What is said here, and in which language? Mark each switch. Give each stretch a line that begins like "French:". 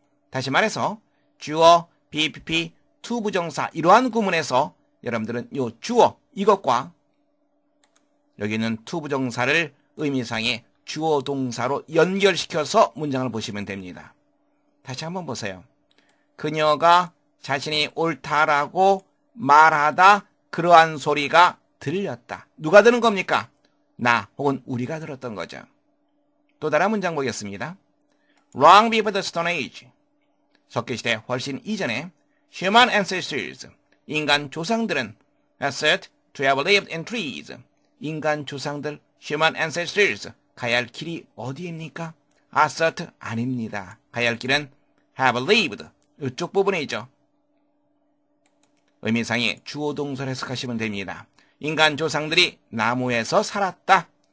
Korean: 다시 말해서 주어, BPP, 투부정사 이러한 구문에서 여러분들은 이 주어 이것과 여기 있는 투부정사를 의미상의 주어 동사로 연결시켜서 문장을 보시면 됩니다. 다시 한번 보세요. 그녀가 자신이 옳다라고 말하다 그러한 소리가 들렸다. 누가 들은 겁니까? 나 혹은 우리가 들었던 거죠. 또 다른 문장 보겠습니다.
English: Long before the Stone Age.
Korean: 석기시대 훨씬 이전에
English: human ancestors,
Korean: 인간 조상들은
English: are said to have lived in trees.
Korean: 인간 조상들,
English: human ancestors,
Korean: 가야 할 길이 어디입니까? assert 아닙니다. 가야 할 길은
English: have lived,
Korean: 이쪽 부분이죠. 의미상의 주어 동사를 해석하시면 됩니다. 인간 조상들이 나무에서 살았다.